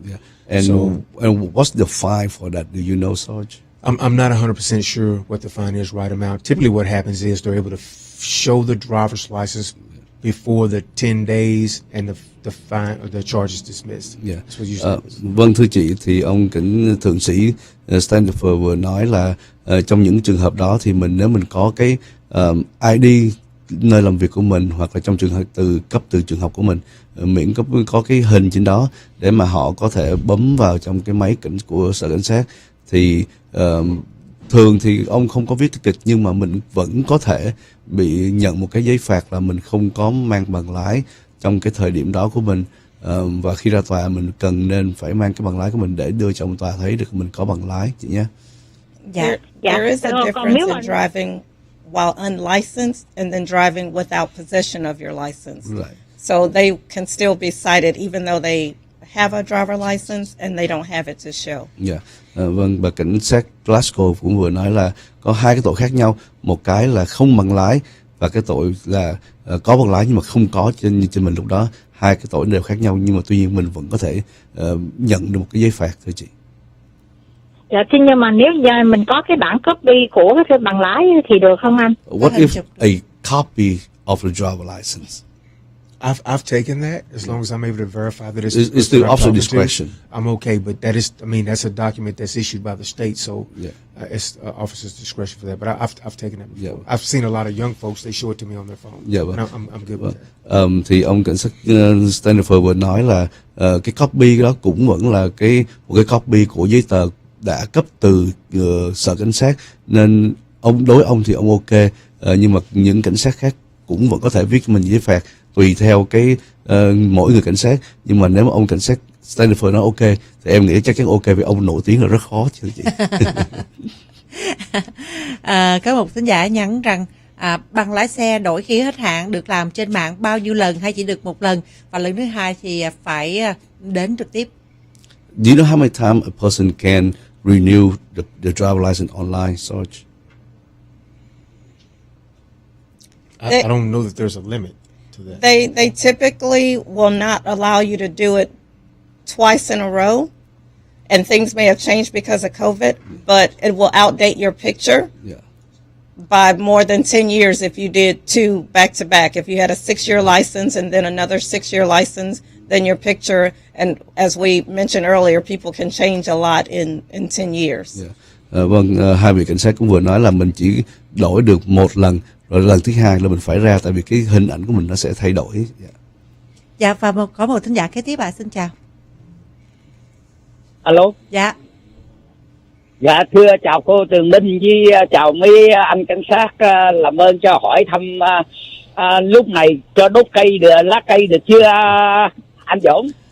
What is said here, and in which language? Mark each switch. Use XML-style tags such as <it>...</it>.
<en>Yeah. And what's the fine for that? Do you know, Sarge? I'm not 100% sure what the fine is right amount. Typically what happens is they're able to show the driver's license before the 10 days and the fine or the charge is dismissed. Yeah. That's what usually happens.</en> <vi>Vâng, thưa chị, thì ông cảnh thượng sĩ Stanford vừa nói là trong những trường hợp đó thì nếu mình có cái ID nơi làm việc của mình, hoặc là trong trường hợp cấp từ trường học của mình, miễn có cái hình trên đó để mà họ có thể bấm vào trong cái máy của sở cảnh sát, thì thường thì ông không có viết ticket, nhưng mà mình vẫn có thể bị nhận một cái giấy phạt là mình không có mang bằng lái trong cái thời điểm đó của mình, và khi ra tòa mình nên phải mang cái bằng lái của mình để đưa cho ông tòa thấy được mình có bằng lái, chị nhé.</vi> <en>There is a difference in driving while unlicensed and then driving without possession of your license. Right. So they can still be cited even though they have a driver license and they don't have it to show. Yeah.</en> <vi>Vâng, bà cảnh sát Glasgow cũng vừa nói là có hai cái tội khác nhau, một cái là không bằng lái và cái tội là có bằng lái nhưng mà không có trên mình lúc đó. Hai cái tội đều khác nhau, nhưng mà tuy nhiên mình vẫn có thể nhận được một cái giấy phạt, thưa chị. Dạ, thế nhưng mà nếu giờ mình có cái bản copy của cái bằng lái thì được không anh?</vi> <en>What if a copy of the driver license? I've taken that as long as I'm able to verify that it's the officer discretion. I'm okay, but that's a document that's issued by the state, so it's officer's discretion for that. But I've taken it before. I've seen a lot of young folks, they show it to me on their phone.</en> <vi>Dạ vâng.</vi> <en>I'm good with that.</en> <vi>Thì ông cảnh sát Stanford vừa nói là cái copy đó cũng vẫn là một cái copy của giấy tờ đã cấp từ sở cảnh sát, nên đối ông thì ông ok, nhưng mà những cảnh sát khác cũng vẫn có thể viết cho mình giấy phạt tùy theo mỗi người cảnh sát. Nhưng mà nếu mà ông cảnh sát Stanford nói ok thì em nghĩ chắc chắn ok, vì ông nổi tiếng là rất khó chứ chị. Có một thính giả nhắn rằng bằng lái xe đổi khi hết hạn được làm trên mạng bao nhiêu lần hay chỉ được một lần, và lần thứ hai thì phải đến trực tiếp.</vi> <en>Do you know how many times a person can renew the driver license online, Sarge? I don't know that there's a limit to that. They typically will not allow you to do it twice in a row, and things may have changed because of COVID, but it will outdate your picture by more than 10 years if you did two back to back. If you had a 6-year license and then another 6-year license, then your picture, and as we mentioned earlier, people can change a lot in 10 years.</en> <vi>Vâng, hai vị cảnh sát cũng vừa nói là mình chỉ đổi được một lần, rồi lần thứ hai là mình phải ra, tại vì cái hình ảnh của mình nó sẽ thay đổi. Dạ, và có một thính giả kế tiếp ạ, xin chào. Alo. Dạ. Dạ, thưa chào cô Tường Minh với chào mấy anh cảnh sát, làm ơn cho hỏi thăm lúc này cho đốt cây lá cây được chưa anh Dũng?</vi>